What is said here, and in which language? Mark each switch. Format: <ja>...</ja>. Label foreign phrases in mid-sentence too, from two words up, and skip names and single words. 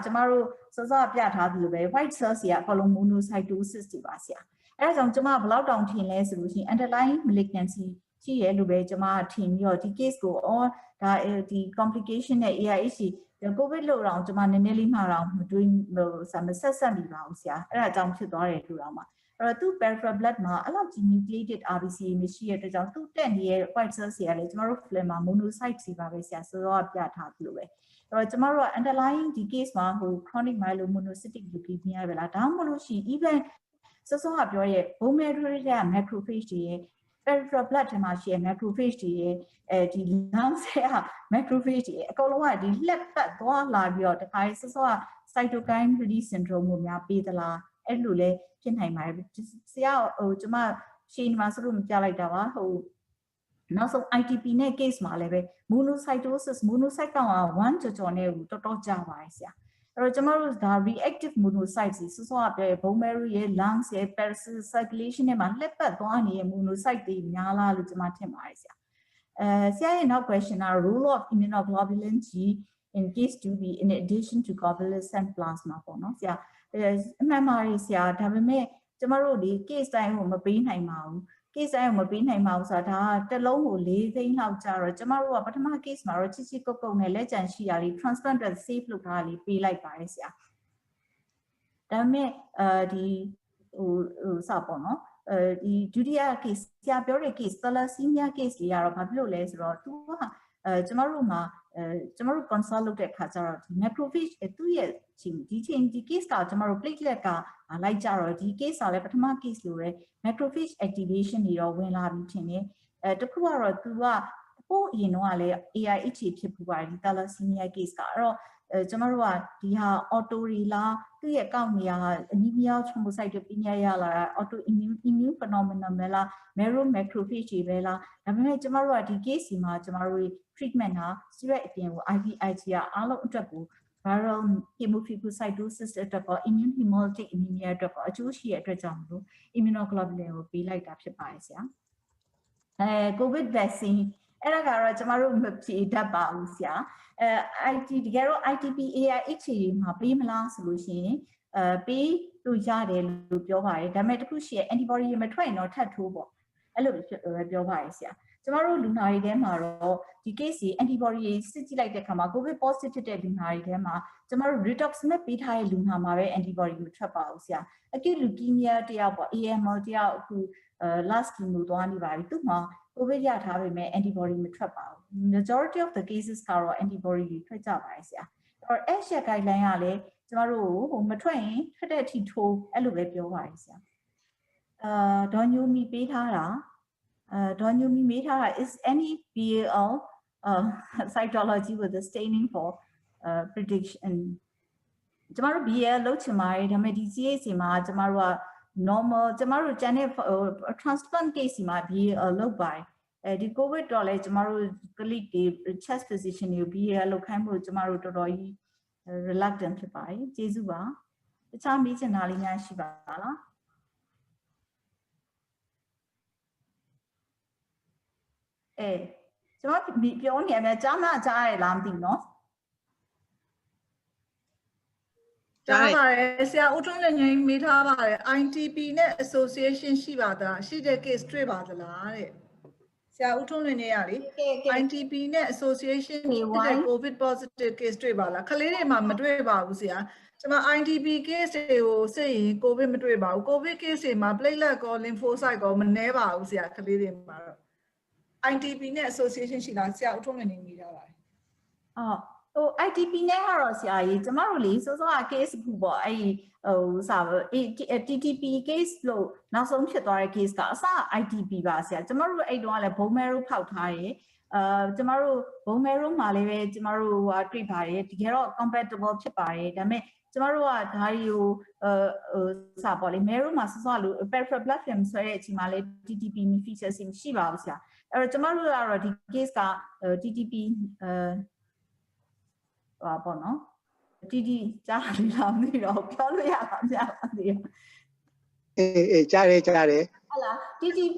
<my>ကျွန်တော်တို့စောပြထားသလိုပဲ</my> <en>white cells</en> <my>တွေကအကုန်လုံး monocytosis တွေပါဆရာအဲ့ဒါကြောင့်ကျွန်မဘယ်လောက်တောင်ထင်လဲဆိုလို့ရှိရင်</my> <en>underlying malignancy</en> <my>ရှိရ လို့ပဲကျွန်မထင်ပြီးတော့ဒီ case ကိုဒါဒီ complication နဲ့</my> <en>AIH COVID</en> <my>လို့တော့ကျွန်မနည်းနည်းလေးမှတော့မတွေးမဆက်မိပါဘူးဆရာအဲ့ဒါကြောင့်ဖြစ်သွားတယ်လို့တော့မှာအဲ့တော့သူ</my> <en>peripheral blood</en> <my>မှာအဲ့လောက်ကြီး</my> <en>nucleated RBC</en> <my>မရှိတဲ့အတွက်ကြောင့်သူတက်နေတဲ့</my> <en>white cells</en> <my>တွေကလည်းကျွန်တော်တို့ film မှာ monocytes တွေပါပဲဆရာဆိုတော့ပြထားသလိုပဲအဲ့တော့ကျွန်တော်တို့က underlying ဒီ case မှာဟို</my> <en>chronic myelomonocytic leukemia</en> <my>ပဲလားဒါမှမ ဟုတ်လို့ရှိရင် even စောကပြောရဲ့</my> <en>bone marrow</en> <my>ရဲ့ macrophage တွေရဲ့</my> <en>peripheral blood</en> <my>ထဲမှာရှိတဲ့ macrophage တွေရဲ့ဒီ lungs ရဲ့ macrophage တွေအကုန်လုံးကဒီလက်ပတ်သွားလာပြီးတော့တခါစောက</my> <en>cytokine release syndrome</en> <my>ကိုများပေးသလားအဲ့လိုလဲဖြစ်နိုင်ပါတယ်ဆရာဟိုကျွန်မရှင်းမှာစလို့မပြလိုက်တာပါဟိုနောက်ဆုံး ITP နဲ့ case မှာလည်းပဲ monocytosis monocyte ကောင်က1ကျော်နဲ့တော်တော်ကြာပါတယ်ဆရာအဲ့တော့ကျွန် တော်တို့ဒါ</my> <en>reactive monocytes</en> <my>စောကပြော</my> <en>bone marrow</en> <my>ရဲ့ lungs ရဲ့</my> <en>peripheral circulation</en> <my>နဲ့မှာလက်ပတ်သွားနေတဲ့ monocyte တွေများလားလို့ကျွန်မထင်ပါတယ်ဆရာဆရာရဲ့နောက် question က</my> <en>role of immunoglobulin G in case 2B in addition to convalescent plasma</en> <my>ပေါ့နော်ဆရာအမှန်ပါတယ်ဆရာဒါပေမဲ့ကျွန်တော်တို့ဒီ case တိုင်းကိုမပေးနိုင် ပါဘူး case တိုင်းကိုမပေးနိုင်ပါဘူးဆိုတာဒါတစ်လုံးကို4သိန်းလောက်ကြာတော့ကျွန်တော်တို့ကပထမ case မှာတော့ချစ်ချစ်ကုတ်ကုတ်နဲ့လက်ကျန်ရှိတာလေး</my> <en>transplant save</en> <my>လုပ်ထားတာလေးပေးလိုက်ပါတယ်ဆရာဒါပေမဲ့ဒီဟိုစပေါ့ နော်ဒီဒုတိယ case ဆရာပြောတဲ့</my> <en>case thalassemia case</en> <my>တွေကတော့ဘာဖြစ်လို့လဲဆိုတော့သူကကျွန်တော်တို့မှာကျွန်တော်တို့ consult လုပ်တဲ့အခါကျတော့ဒီ macrophage သူ့ရဲ့ဒီ case က ကျွန်တော်တို့ platelet ကလိုက်ကြတော့ဒီ case ကလည်းပထမ case လိုပဲ</my> <en>macrophage activation</en> <my>တွေတော့ဝင်လာပြီးထင်တယ်တခုကတော့သူကပို့ အရင်တော့လည်း AIH ဖြစ်ပူပါတယ်ဒီ</my> <en>thalassemia case</en> <my>ကအဲ့တော့ကျွန်တော်တို့ကဒီဟာ auto တွေလားသူ့ရဲ့ကောက်နေရ</my> <en>anemia thrombocytopenia</en> <my>ရလာတာ</my> <en>auto immune phenomenon</en> <my>ပဲလား</my> <en>marrow macrophage</en> <my>တွေပဲလားဒါပေမဲ့ကျွန်တော်တို့ကဒီ case စီမှာကျွန်တော်တို့ treatment ဟာ steroid အပြင်ကို IVIG ကအားလုံးအတွက်ကို</my> <en>viral hemophagocytosis</en> <my>အတွက်ပေါ့</my> <en>immune hemolytic anemia</en> <my>အတွက်ပေါ့အကျိုးရှိတဲ့အတွက်ကြောင့်မလို့ immunoglobulin ကိုပေးလိုက်တာဖြစ်ပါတယ်ဆရာ</my> <en>COVID vaccine</en> <my>အဲ့ဒါကတော့ကျွန်တော်တို့မဖြေတတ်ပါဘူးဆရာIT တကယ်တော့</my> <en>ITP AIH</en> <my>တွေမှာပေးမလားဆိုလို့ရှိရင်ပေးလို့ရတယ်လို့ပြောပါတယ်ဒါပေမဲ့တခုရှိရဲ့ antibody မထွက်ရင်တော့ထပ်ထိုးပေါ့အဲ့လိုပြောပါတယ်ဆရာကျွန်တော်တို့လူနာတွေထဲမှာတော့ ဒီ case ကြီး antibody စစ်ကြည့်လိုက်တဲ့အခါမှာ</my> <en>COVID positive</en> <my>ဖြစ်တဲ့လူနာတွေထဲမှာကျွန်တော်တို့ rituximab ပေးထားတဲ့လူနာမှာပဲ antibody မထွက်ပါဘူးဆရာ</my> <en>acute leukemia</en> <my>တယောက်ပေါ့ AML တယောက်အခု</my> <en>last chemo</en> <my>သွားနေပါပြီ သူ့မှာ COVID ရထားပေမဲ့ antibody မထွက်ပါဘူး</my> <en>majority of the cases</en> <my>ကတော့ antibody တွေထွက်ကြပါတယ်ဆရာအဲ့တော့</my> <en>ASH guideline</en> <my>ကလည်းကျွန်တော်တို့ဟိုမ ထွက်ရင်ထွက်တဲ့အထိထိုးအဲ့လိုပဲပြောပါတယ်ဆရာဒေါ်ညိုမီပေးထားတာဒေါ်ညိုမီမေးထားတာ</my> <en>is any BAL cytology with the staining for prediction</en> <my>ကျွန်တော်တို့ BAL လုပ်ချင်ပါတယ်ဒါပေမဲ့ဒီ CAC မှာကျွန်တော်တို့က normal ကျွန်တော်တို့ကျန်တဲ့ transplant case မှာ BAL လုပ်ပါတယ်ဒီ COVID တော့လဲကျွန်တော်တို့ colleague တွေ</my> <en>chest physician</en> <my>တွေ BAL လုပ်ခိုင်းဖို့ကျွန်တော်တို့တော်တော်ကြီး reluctant ဖြစ်ပါတယ်ကျေးဇူးပါတခြားမေးချင်တာလေးများရှိပါလားကျွန်တော်ပြောနေရမယ်ကြားမကြားရလားမသိဘူးเนาะ ကြားပါတယ်ဆရာဦးထွန်းလည်းငြိမ်းမေးထားပါတယ် ITP နဲ့ association ရှိပါသလားရှိတဲ့ case တွေ့ပါသလားတဲ့ ဆ ဆရာဦးထွန်းလွင်နေရလေ INTP နဲ့ association ဒီဝို ဖြစ် င်း တဲ့</my> <en>COVID positive case</en> <my>တွေ့ပါလားခလေးတွေမှာမတွေ့ပါဘူးဆရာကျွန်မ</my> <en>INTP case</en> <my>တွေကိုစစ်ရင် COVID မတွေ့ပါဘူး COVID case တွေမှာ platelet ကော lymphocyte ကောမနှဲပါဘူးဆရာခလေးတွေမှာတော့ INTP နဲ့ association ရှိလားဆရာဦးထွန်းလွင်နေမိတာပါ ဟို ITP နဲ့ကတော့ဆရာကြီးကျမတို့လေစောစောက case ခုပေါ့အဲ့ဟိုစာ</my> <en>TTP case</en> <my>လို့နောက်ဆုံးဖြစ်သွားတဲ့ case ကအစ ITP ပါဆရာကျမတို့အဲ့တုန်းကလည်း</my> <en>bone marrow</en> <my>ဖောက်ထားတယ်ကျမတို့</my> <en>bone marrow</en> <my>မှာလည်းပဲကျမတို့ဟာတွေ့ပါတယ်တကယ်တော့ compatible ဖြစ်ပါတယ်ဒါပေမဲ့ကျမတို့ကဒါတွေကိုစာပေါ့လေ marrow မှာစောစောကလို့</my> <en>peripheral blood film</en> <my>ဆွဲတဲ့အချိန်မှာလည်း</my> <en>TTP features</en> <my>မရှိပါဘူးဆရာအဲ့တော့ကျမတို့ကတော့ဒီ case က TTP ဟာပေါ့နော်တီကြားရလားမသိတော့ပြောလို့ရပါမလားမသိဘူး အေးကြားတယ် ဟုတ်လား TTP</my>